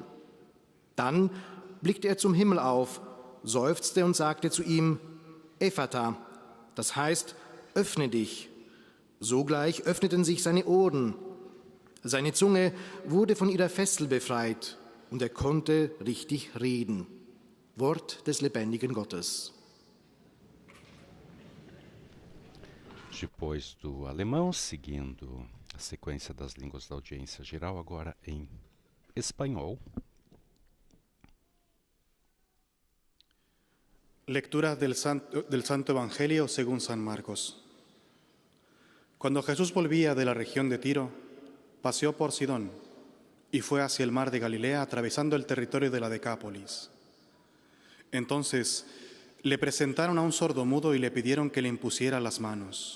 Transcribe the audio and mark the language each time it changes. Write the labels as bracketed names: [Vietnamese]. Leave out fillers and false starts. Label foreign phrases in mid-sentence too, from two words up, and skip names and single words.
[German] Dann blickte er zum Himmel auf, seufzte und sagte zu ihm, Ephphatha, das heißt, öffne dich. Sogleich öffneten sich seine Ohren. Seine Zunge wurde von ihrer Fessel befreit und er konnte richtig reden. Wort des lebendigen Gottes. [Portuguese] Depois do alemão, seguindo a sequência das línguas da audiência geral, agora em espanhol. [Spanish] Lectura del Santo Evangelio según San Marcos. Cuando Jesús volvía de la región de Tiro, paseó por Sidón y fue hacia el mar de Galilea atravesando el territorio de la Decápolis. Entonces le presentaron a un sordomudo y le pidieron que le impusiera las manos.